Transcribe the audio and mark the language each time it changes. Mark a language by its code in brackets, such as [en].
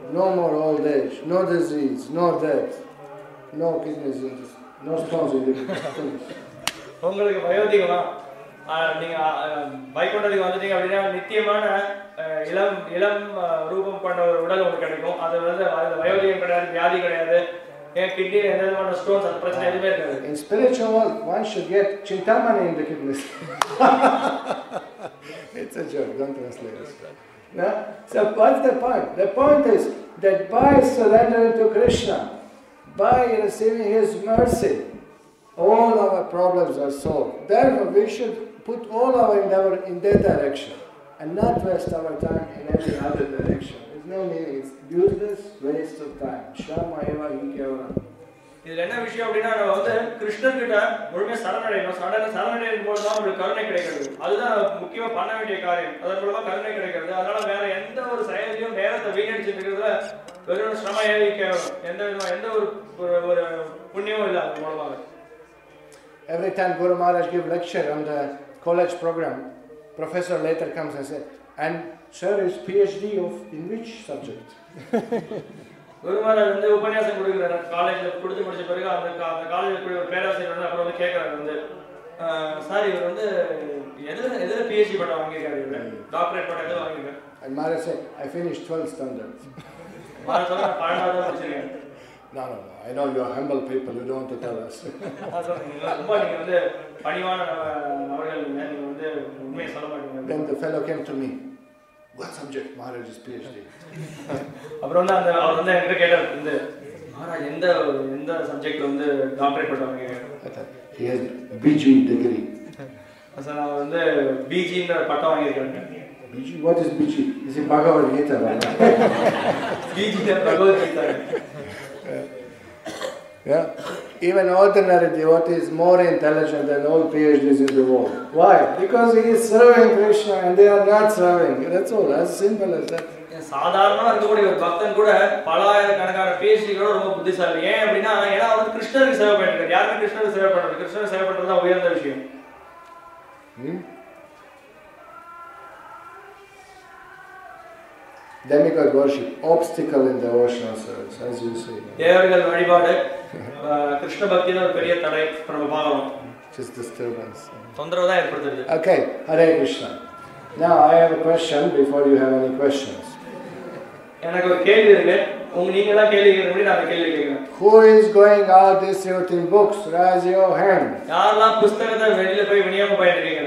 [en] No more old age, no disease, no death, no kidneys, no stones in the kidneys. [ta] உங்களுக்கு வயோதிகமா? நீங்க வைகுண்டத்துக்கு வந்துட்டீங்க அப்படின்னா நித்தியமான இளம் இளம் ரூபம் கொண்ட ஒரு உடல் உங்களுக்கு கிடைக்கும். அது வந்து வயோதிகம் கிடையாது, வியாதி கிடையாது, கிட்னி எந்த விதமான ஸ்டோன்ஸ் அந்த பிரச்சனை எதுவுமே இருக்காது. [en] In spiritual world, one should get Chintamani in the kidneys. It's a joke, don't translate this. No? So what's the point? The point is that by surrendering to Krishna, by receiving His mercy, all our problems are solved. Therefore, we should put all our endeavor in that direction and not waste our time in any other direction. There's no meaning. It's useless waste of time. Shama eva hinkeva. [ta] இதுல என்ன விஷயம் அப்படின்னா நம்ம வந்து கிருஷ்ணன் கிட்ட முழுமையா சரணடையணும். சரணடையும் போது தான் உங்களுக்கு கருணை கிடைக்கிறது. அதுதான் முக்கியமா பண்ண வேண்டிய காரியம். அதன் மூலமா கருணை கிடைக்கிறது. அதனால வேற எந்த ஒரு செயலையும் நேரத்தை வீணடிச்சிட்டு இருக்கிறதுல வெறும் சிரம எந்த ஒரு புண்ணியமும் இல்லை அது மூலமாக. [en] Every time Guru Maharaj gives lecture on the college program, professor later comes and says, and sir is PhD of in which subject? [ta] Guru Maharaj வந்து உபன்யாசம் கொடுக்கிறார் காலேஜ்ல கொடுத்து முடிச்ச பிறகு அந்த காலேஜ்ல கூடிய ஒரு பேராசிரியர் வந்து அப்புறம் வந்து கேட்கறாரு வந்து சார் இவர் வந்து எதுல PhD பட்டம் வாங்கியிருக்காரு, டாக்டரேட் பட்டம் எதுல வாங்கியிருக்காரு? [en] And Maharaj said, I finished 12 standards. [ta] Maharaj சொன்னா 12வது தான் முடிச்சிருக்கேன். [en] No, I know you are humble people, you don't want to tell us. [ta] ரொம்ப நீங்க வந்து பணிவான அவர்கள் நீங்க வந்து உண்மையை சொல்ல மாட்டீங்க. [en] Then the fellow came to me. What subject? Maharaj is PhD. [ta] அப்புறம் வந்து அவர் வந்து என்கிட்ட கேட்டார் வந்து மகாராஜ் எந்த சப்ஜெக்ட்ல வந்து டாக்டரேட் பட்டம் வாங்கியிருக்காரு? [en] He has BG degree. [ta] Sir நான் வந்து பிஜின்ற பட்டம் வாங்கியிருக்கேன். [en] BG? What is BG? Is it Bhagavad Gita? BG Bhagavad Gita. Yeah. Even ordinary devotee is more intelligent than all PhDs in the world. Why? Because he is serving Krishna and they are not serving. That's all. As simple as that. [ta] சாதாரணமா இருக்கக்கூடிய ஒரு பக்தன் கூட பலாயிரக்கணக்கான PhDகளோட ரொம்ப புத்திசாலி. ஏன் அப்படின்னா ஏன்னா அவர் கிருஷ்ணருக்கு சேவை பண்ணிருக்காரு. யாருமே கிருஷ்ணருக்கு சேவை பண்றது, கிருஷ்ணருக்கு சேவை பண்றது தான் உயர்ந்த விஷயம். [en] Demigod worship, obstacle in devotional service, as you say. [ta] தேவர்கள் வழிபாடு கிருஷ்ண பக்தியில ஒரு பெரிய தடை நம்ம பார்க்கிறோம். [en] Just disturbance. [ta] தொந்தரவு தான் ஏற்படுத்துது. [en] Okay, Hare Krishna. Now I have a question before you have any questions. [ta] எனக்கு ஒரு கேள்வி இருக்கு. நீங்க எல்லாம் கேள்வி கேக்குறீங்க, நான் கேள்வி கேக்குறேன். [en] Who is going out distributing books? Raise your hand. [ta] யாரெல்லாம் புத்தகத்தை வெளியில போய் விநியோகம் பண்ணிட்டு இருக்கீங்க?